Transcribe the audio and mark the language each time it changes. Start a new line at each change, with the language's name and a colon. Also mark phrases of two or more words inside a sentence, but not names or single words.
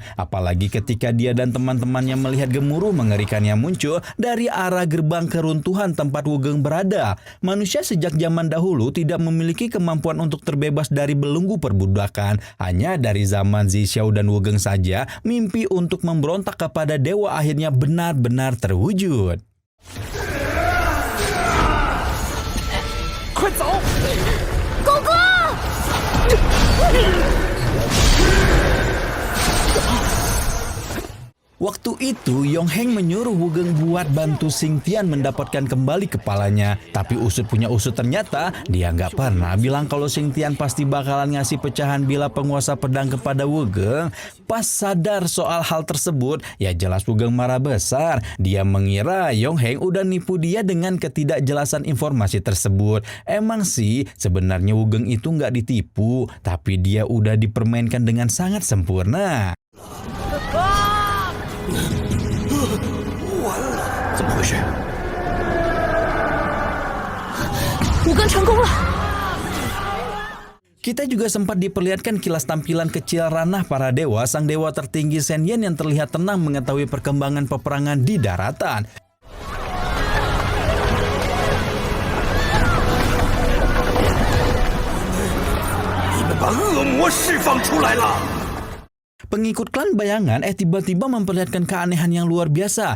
Indonesian: Apalagi ketika dia dan teman-temannya melihat gemuruh mengerikan yang muncul dari arah gerbang keruntuhan tempat Wugeng berada. Manusia sejak zaman dahulu tidak memiliki kemampuan untuk terbebas dari belenggu perbudakan. Hanya dari zaman Zixiao dan Wugeng saja, mimpi untuk memberontak kepada dewa akhirnya benar-benar terwujud.
Chinese: 快走！狗哥！
Indonesian: Waktu itu, Yongheng menyuruh Wugeng buat bantu Xingtian mendapatkan kembali kepalanya. Tapi usut punya usut, ternyata dia nggak pernah bilang kalau Xingtian pasti bakalan ngasih pecahan bila penguasa pedang kepada Wugeng. Pas sadar soal hal tersebut, ya jelas Wugeng marah besar. Dia mengira Yongheng udah nipu dia dengan ketidakjelasan informasi tersebut. Emang sih, sebenarnya Wugeng itu nggak ditipu, tapi dia udah dipermainkan dengan sangat sempurna.
Chinese: 完了，怎么回事？武庚成功了。
Indonesian: Kita juga sempat diperlihatkan kilas tampilan kecil ranah para dewa. Sang dewa tertinggi Shen Yan yang terlihat tenang mengetahui perkembangan peperangan di daratan. Pengikut klan bayangan tiba-tiba memperlihatkan keanehan yang luar biasa.